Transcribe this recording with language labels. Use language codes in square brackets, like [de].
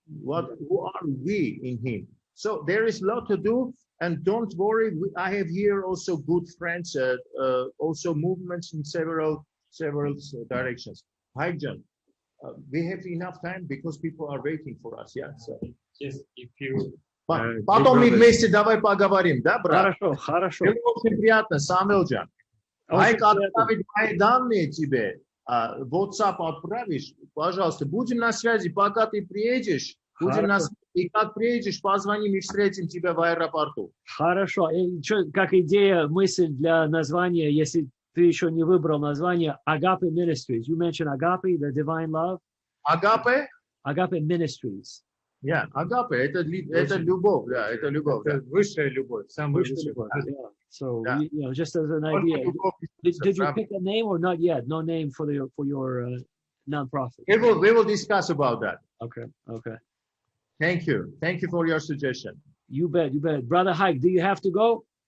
[en] Who are we in Him? So there is a lot to do, and don't worry. I have here also good friends, also movements in several directions. Hi, John. We have enough time because people are waiting for us. Yeah. So Yes, if you. [ru] Потом мы вместе давай поговорим, да, брат? Хорошо. Было очень приятно, Самвелджан. Майк отправить мои данные тебе, WhatsApp отправишь, пожалуйста, будем на связи, пока ты приедешь, будем на связи, и как приедешь, позвоним и встретим тебя в аэропорту. Хорошо. И как идея, мысль для названия, если ты еще не выбрал название, Agape Ministries. [en] You mentioned Agape, the divine love. Agape? Agape Ministries. [ru] Yeah, Agape, это любовь, да, это любовь. Это высшая любовь, самая высшая любовь. [en] So, just as an idea, did you pick a name or not yet? No name for your nonprofit. We will discuss about that. Okay. Thank you for your suggestion. You bet. Brother Hike, do you have to go?